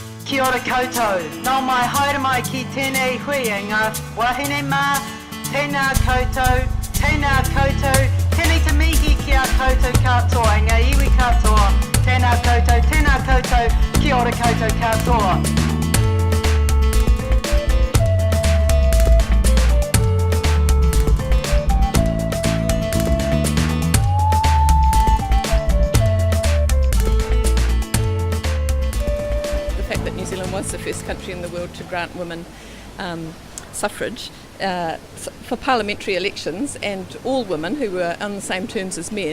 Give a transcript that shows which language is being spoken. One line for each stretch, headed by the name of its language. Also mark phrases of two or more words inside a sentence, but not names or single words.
Māori: Kia ora koutou, nau mai haere mai ki tēnei hui e ngā wahine mā, tēnā koutou, tēnei te mihi ki a koutou katoa, ngā iwi katoa, tēnā koutou, kia ora koutou katoa.
English: New Zealand was the first country in the world to grant women suffrage for parliamentary elections, and all women who were on the same terms as men.